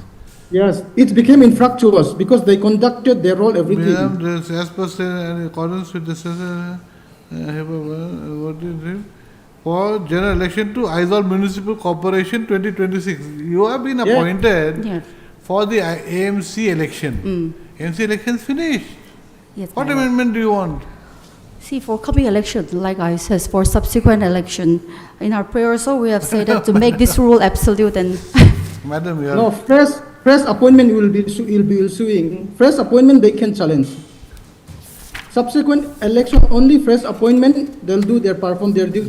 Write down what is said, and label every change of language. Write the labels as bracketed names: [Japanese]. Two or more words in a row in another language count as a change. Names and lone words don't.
[English] Yes, it became infructuous because they conducted their role everything. As per in accordance with the for general election to Aizawl Municipal Corporation 2026. You have been appointed for the AMC election. AMC election is finished. Yes, what amendment do you want? See, for coming election, like I said, for subsequent election, in our prayer also we have said that to make this rule absolute and... Madam, you are... No, fresh appointment will be suing. Fresh appointment they can challenge. Subsequent election, only fresh appointment, they'll perform their duty.